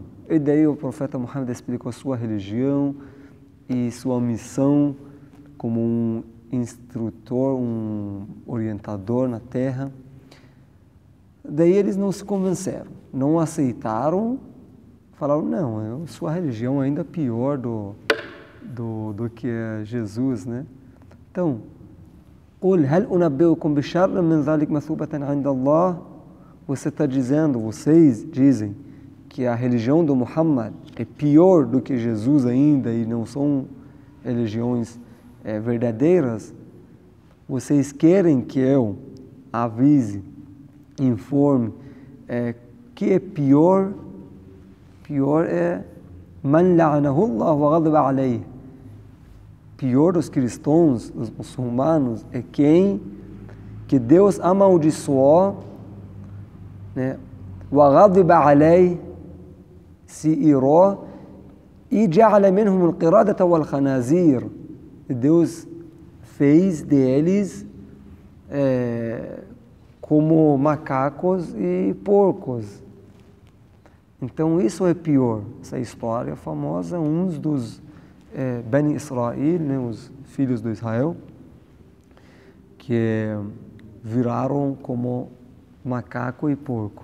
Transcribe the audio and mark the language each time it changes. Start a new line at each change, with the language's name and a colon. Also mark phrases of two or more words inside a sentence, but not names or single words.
Portuguese: E daí o profeta Muhammad explicou sua religião e sua missão como um instrutor, um orientador na terra. Daí eles não se convenceram, não aceitaram, falaram, não, sua religião é ainda pior do que Jesus, né? Então,
Arabic: قُلْ هَلْ أُنَبِّئُكُمْ بِشَرٍّ مِنْ ذَلِكَ مَثُوبَةً عِنْدَ اللَّهِ.
Portuguese: Você está dizendo, vocês dizem que a religião do Muhammad é pior do que Jesus ainda e não são religiões verdadeiras. Vocês querem que eu avise, informe que é pior? Pior é
Arabic: من لعنه الله وغضب عليه. Pior dos cristãos, dos muçulmanos, é quem que Deus amaldiçoou, né? وغضب عليه,
Portuguese: se irou, e
Arabic: جعل منهم القردة والخنازير.
Portuguese: Deus fez deles como macacos e porcos. Então isso é pior. Essa história famosa, uns dos Bani Israel, né, os filhos de Israel, que viraram como macaco e porco.